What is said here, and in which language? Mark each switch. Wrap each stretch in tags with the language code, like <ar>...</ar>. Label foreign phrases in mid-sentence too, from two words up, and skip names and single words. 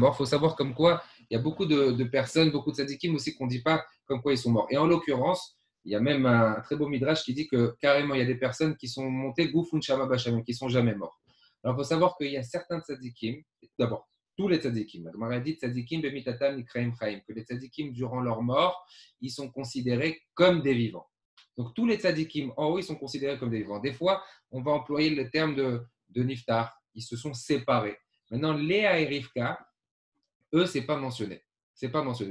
<fr>Il faut savoir comme quoi il y a beaucoup de personnes, beaucoup de tzadikim aussi qu'on ne dit pas comme quoi ils sont morts. Et en l'occurrence, il y a même un très beau midrash qui dit que carrément il y a des personnes qui sont montées</fr> <he>גופן שמה בשמים,</he> <fr>qui sont jamais morts. Alors il faut savoir qu'il y a certains tzadikim, d'abord tous les tzadikim, la Gemara dit</fr> <he>צדיקים במיתתם קרויים חיים,</he> <fr>que les tzadikim durant leur mort, ils sont considérés comme des vivants. Donc tous les tzadikim en haut, ils sont considérés comme des vivants. Des fois, on va employer le terme de niftar, ils se sont séparés. Maintenant, Léa et Rivka, eux, c'est pas mentionné. C'est pas mentionné.</fr>